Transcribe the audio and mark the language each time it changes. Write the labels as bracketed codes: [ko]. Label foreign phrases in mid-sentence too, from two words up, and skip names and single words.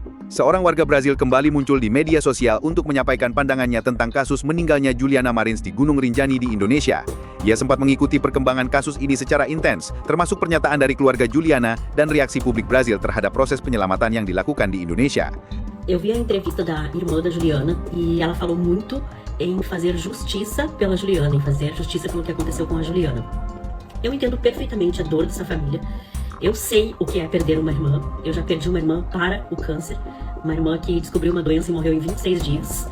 [id] Seorang warga Brazil kembali muncul di media sosial untuk menyampaikan pandangannya tentang kasus meninggalnya Juliana Marins di Gunung Rinjani di Indonesia. Ia sempat mengikuti perkembangan kasus ini secara intens, termasuk pernyataan dari keluarga Juliana dan reaksi publik Brazil terhadap proses penyelamatan yang dilakukan di Indonesia. [pt] Eu vi a entrevista da irmã da Juliana e ela falou muito em fazer justiça pela Juliana, em fazer justiça pelo que aconteceu com a Juliana. Eu entendo perfeitamente a dor dessa família. Eu sei o que é perder uma irmã. Eu já perdi uma irmã para o câncer. Uma irmã que descobriu uma doença e morreu em 26 dias.